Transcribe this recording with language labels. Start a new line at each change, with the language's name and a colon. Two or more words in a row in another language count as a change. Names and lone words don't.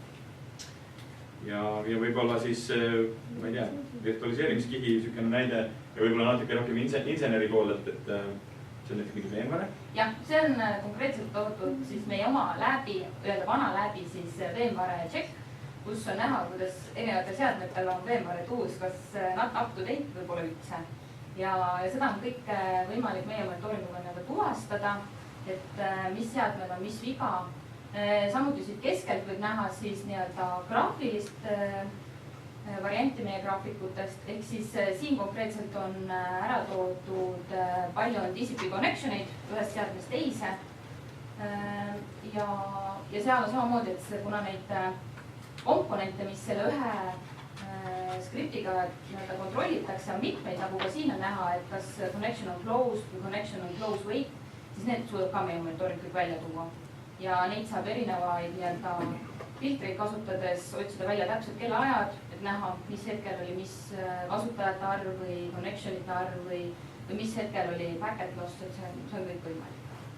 Estonian: Ja võib-olla siis, ma ei tea, virtualiseerimiskihi sükene näide ja võib-olla natuke rohkem inseneri poolelt, et see on näiteks mingi VMware? Jah, see on konkreetselt toodud siis meie oma läbi, vana läbi siis VMware check, kus on näha, kuidas erinevatel seadmetel on VMware tools, kas
English: not up to date
Estonian: võib-olla üldse. Ja seda on kõik võimalik meie monitooringuga tuvastada, et mis seadmed on, mis viga. Samuti siit keskelt võib näha siis graafilist varianti meie graafikutest, ehk siis siin konkreetselt on ära toodud palju on TCP connection'id ühest seadmest teise. Ja seal on samamoodi, et kuna neid komponente, mis selle ühe skriptiga kontrollitakse, on mitmeid, nagu ka siin on näha, et kas connection on closed või connection on
English: close wait,
Estonian: siis need suudab ka meie monitooring kõik välja tuua. Ja neid saab erinevaid filtreid kasutades otsida välja täpselt kellaajad, et näha, mis hetkel oli mis kasutajate arv või connectionite arv või mis hetkel oli
English: packet loss,
Estonian: et see on kõik võimalik.